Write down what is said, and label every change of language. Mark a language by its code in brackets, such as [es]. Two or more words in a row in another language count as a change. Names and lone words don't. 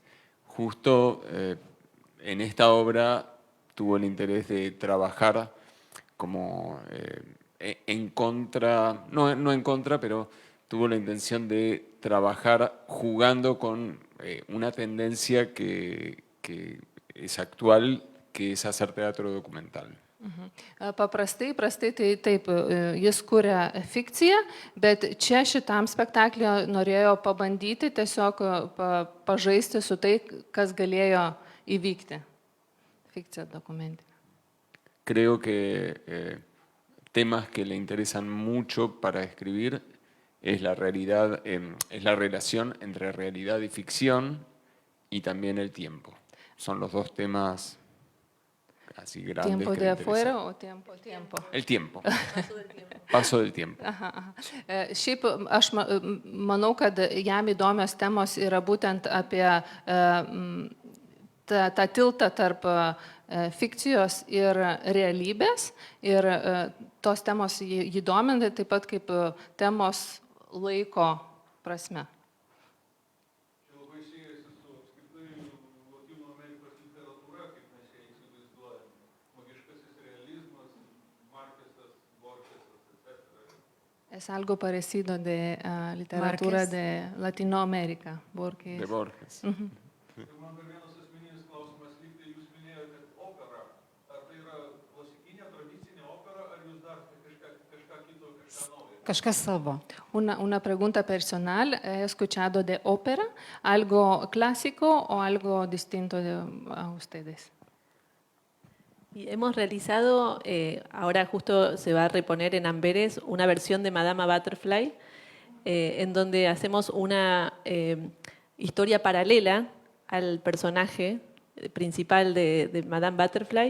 [es] Justo en esta obra tuvo el interés de trabajar como en contra, no en contra, pero tuvo la intención de trabajar jugando con una tendencia que es actual, que es hacer teatro documental. [lt] Paprastai tai taip, jis kuria fikciją, bet čia šitam spektaklį norėjo pabandyti tiesiog pažaisti su tai, kas galėjo įvykti. Fikcija dokumentinė. [es] Creo que temas que le interesan mucho para escribir es la realidad, es la relación entre realidad y ficción y también el tiempo. Son los dos temas así grandes. ¿Tiempo que de le afuera interesan. o tiempo? El tiempo. Paso del tiempo. [lt] Šiaip aš manau, kad jam įdomios temos yra būtent apie tą tiltą tarp fikcijos ir realybės. Ir tos temos jį domina taip pat kaip temos laiko prasme. [es] Es algo parecido de literatura Márquez. de Latinoamérica. Borges. De Borges. [lt] Man dar vienas asmeninis klausimas, lyg tai jūs minėjote operą. Ar tai yra klasikinė, tradicinė opera, ar jūs dar kažką kito, kažką naujo? Kažkas savo. [es] Una pregunta personal. He escuchado de ópera, algo clásico o algo distinto a ustedes. Y hemos realizado, ahora justo se va a reponer en Amberes, una versión de Madame Butterfly, en donde hacemos una historia paralela al personaje principal de Madame Butterfly.